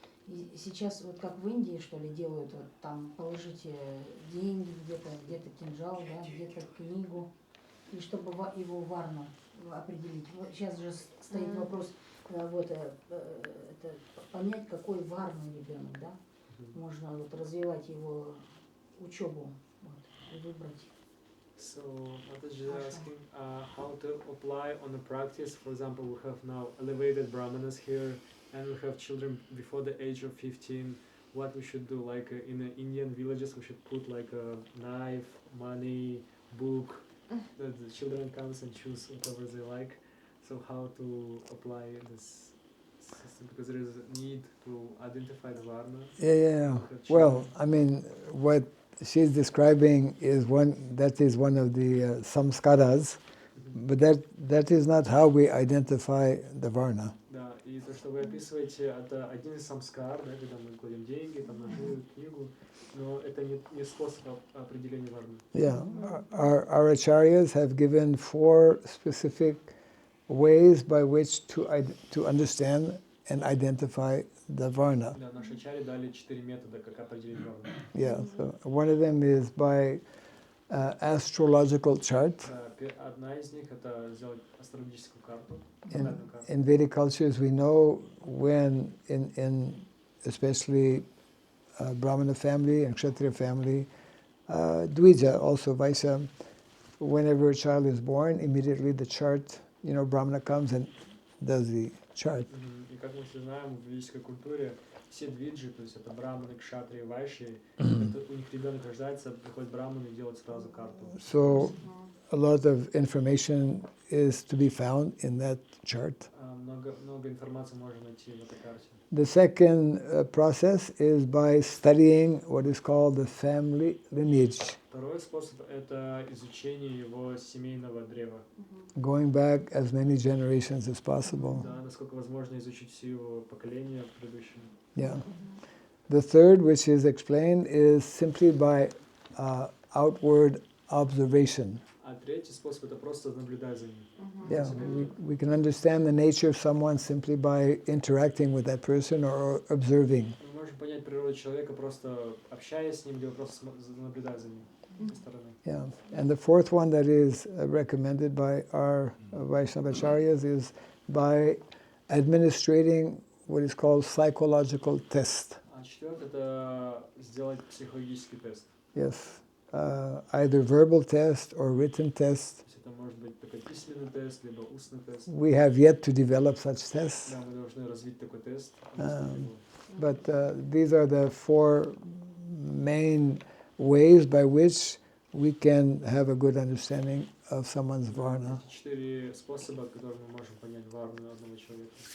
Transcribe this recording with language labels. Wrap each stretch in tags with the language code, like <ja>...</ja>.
<ru>И сейчас вот как в Индии, что ли, делают, вот там положите деньги, где-то кинжал, да, где-то книгу, и чтобы его варну определить. Вот сейчас же стоит вопрос, вот, это, понять, какой варный ребенок, да? Можно вот развивать его учебу, вот, и выбрать.</ru> <en>So, Mataji is asking how to apply on the practice. For example, we have now elevated brahmanas here, and we have children before the age of 15. What we should do, like in the Indian villages, we should put like a knife, money, book. That the children comes and choose whatever they like. So how to apply this system? Because there is a need to identify the varna. Yeah. Well, I mean, what she's describing is one of the samskaras, but that is not how we identify the varna.</en> <ru>Да, и то, что вы описываете, это один из самскар, да, когда мы кладем деньги, там, ножи, книгу, но это не способ определения варны.</ru> <en>Yeah, our acharyas have given 4 specific ways by which to understand and identify the varna.</en> <ru>Да, наши ачарьи дали 4 метода, как определить варну.</ru> <en>Yeah, so one of them is by astrological chart.</en> <ru>Одна из них это сделать астрологическую карту.</ru> <en>In Vedic cultures, we know when, in especially Brahmana family and Kshatriya family, Dvija, also Vaishya, whenever a child is born, immediately the chart Brahmana comes and does the chart.</en> <ru>И как мы все знаем, в ведической культуре все двиджи, то есть это браманы, кшатрии, вайши, это у них ребенок рождается, приходит браман и делает сразу карту.</ru> <en>So a lot of information is to be found in that chart.</en> <ru>Много информации можно найти в этой карте.</ru> <en>The second process is by studying what is called the family lineage.</en> <ru>Второй способ – это изучение его семейного древа.</ru> <en>Going back as many generations as possible.</en> <ru>Да, насколько возможно изучить все его поколения предыдущие.</ru> <en>Yeah. The third, which is explained, is simply by outward observation.</en> <ru>А третий способ – это просто наблюдать за ним.</ru> <en>Yeah, we can understand the nature of someone simply by interacting with that person or observing.</en> <ru>Мы можем понять природу человека, просто общаясь с ним, или просто наблюдать за ним со стороны.</ru> <en>Yeah, and the fourth one that is recommended by our Vaishnavacharyas is by administrating what is called psychological test.</en> <ru>А четвертый – это сделать психологический тест.</ru> <en>Yes, either verbal test or written test.</en> <ru>То есть это может быть такой письменный тест, либо устный тест.</ru> <en>We have yet to develop such tests.</en> <ru>Да, мы должны развить такой тест.</ru> <en>But these are the four main ways by which we can have a good understanding of someone's varna.</en> <ru>Четыре способа, которыми мы можем понять варну одного человека.</ru>